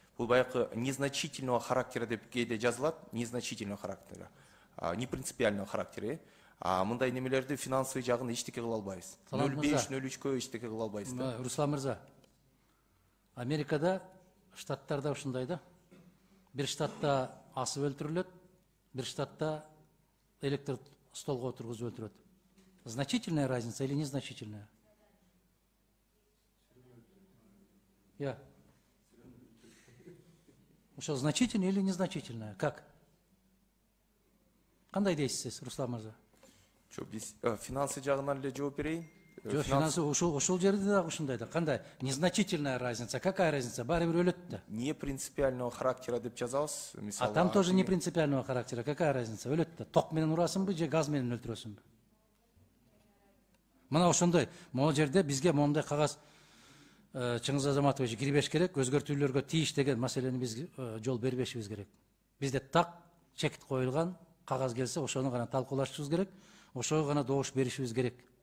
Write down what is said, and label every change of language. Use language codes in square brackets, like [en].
[ky] Бул баягы [ru] незначительного характера [ky] деп кээде жазылат, [ru] незначительного характера, не принципиального характера. [ky] Мындай немелерди финансы жагын эчтеке кыла албайбыз. 0,5-0,3кө эчтеке кыла албайбыз. Руслан мырза, Америкада, штаттарда ушундай да. Бир штатта асып өлтүрүлөт, бир штатта электр столго отургузуп өлтүрөт. [ru] Значительная разница или незначительная? Я. [ky] Ошо [ru] значительная или незначительная? Как? [ky] Кандай дейсиз, Руслан мырза? Биз финансы жагынан эле жооп берейин. Жок, финансы ушул жерде дагы ушундай да. Кандай? [ru] Незначительная разница. Какая разница? [ky] Баары бир өлөт да. [ru] Не принципиального характера [ky] деп жазабыз. [ru] А там тоже не принципиального характера. Какая разница? [ky] Өлөт да. Ток менен урасыңбы же газ менен өлтүрөсүңбү? Мына ошондой. Могу жерде бизге моундай кагаз Чыңгыз Азаматович кирбеш керек, өзгөртүүлөргө тийиш деген маселени биз жол бербешибиз керек. Бизде так чекит коюлган кагаз келсе, ошону гана талкуулашыбыз керек, ошого гана добуш беришибиз керек.